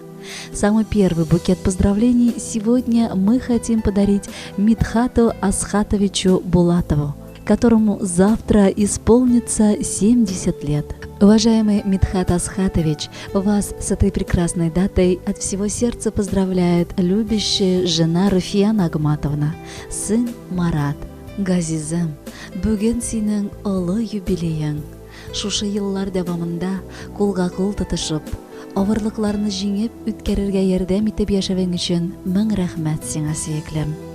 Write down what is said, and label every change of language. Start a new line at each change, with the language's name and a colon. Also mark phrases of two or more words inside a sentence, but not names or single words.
Russian: Самый первый букет поздравлений сегодня мы хотим подарить Мидхату Асхатовичу Булатову, которому завтра исполнится 70 лет. Уважаемый Мидхат Асхатович, вас с этой прекрасной датой от всего сердца поздравляет любящая жена Руфия Нагматовна, сын Марат.
Tatar: Газизым, бүген синең олы юбилеяң. Шушы еллар дәвамында кулга-кул тотышып, авырлыкларны җиңеп үткәрергә ярдәм итеп яшәвең өчен мең рәхмәт сиңа, сөеклем.